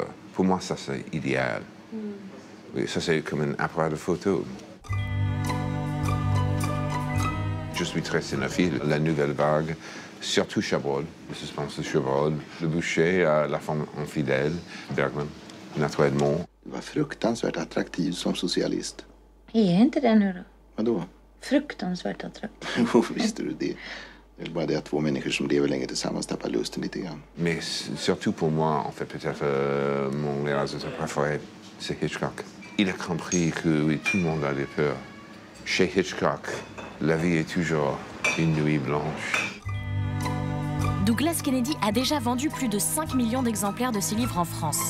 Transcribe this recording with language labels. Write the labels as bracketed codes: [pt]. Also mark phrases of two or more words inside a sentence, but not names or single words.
[fr] Pour moi, ça, c'est idéal. Oui, ça, c'est comme un appareil de photo. Je suis très cinéphile. La nouvelle vague, surtout Chabrol, le suspense de Chabrol, Le Boucher, La femme infidèle, Bergman, Notre Edmond. [sv] Du var fruktansvärt attraktiv som socialist. Är inte det nu då? Vadå? Fruktansvärt attraktiv. Jo, visste du det? Det är bara det att två människor som lever länge tillsammans tappar lusten lite grann. [fr] Mais surtout pour moi, en fait, peut-être mon réalisateur préféré, c'est Hitchcock. Il a compris que oui, tout le monde a des peurs. Chez Hitchcock, la vie est toujours une nuit blanche. Douglas Kennedy a déjà vendu plus de 5 millions d'exemplaires de ses livres en France.